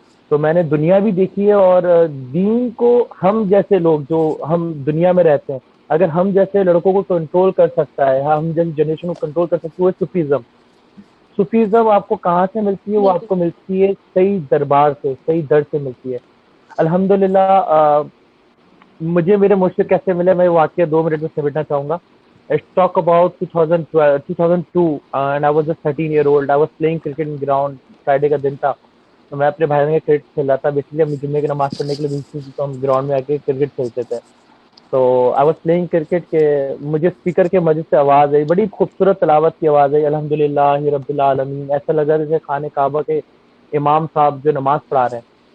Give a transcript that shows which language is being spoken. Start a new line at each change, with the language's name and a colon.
Urdu: تو میں نے دنیا بھی دیکھی ہے، اور دین کو ہم جیسے لوگ جو ہم دنیا میں رہتے ہیں، اگر ہم جیسے لڑکوں کو کنٹرول کر سکتا ہے، ہم جیسے جنریشن کو کنٹرول کر سکتے ہیں، وہ صوفیزم آپ کو کہاں سے ملتی ہے؟ وہ آپ کو ملتی ہے صحیح دربار سے، صحیح در سے ملتی ہے. الحمدللہ مجھے میرے مرشد کیسے ملے، میں واقعہ 2 منٹ میں سمیٹنا چاہوں گا.
English: Let's talk about 2002 and I was just 13 year old. I was playing cricket in ground. Friday
Urdu: کا دن تھا. تو میں اپنے بھائی کے کرکٹ کھیل رہا تھا. بیسکلی ہم جمعے کی نماز پڑھنے کے لیے بیچ تو ہم گراؤنڈ میں آ کے کرکٹ کھیلتے تھے. تو
English: I was playing
Urdu: کرکٹ کے مجھے اسپیکر کے مسجد سے آواز آئی, بڑی خوبصورت تلاوت کی آواز آئی, الحمدللہ رب العالمین. ایسا لگا جیسے خانہ کعبہ کے امام صاحب جو نماز پڑھا رہے ہیں.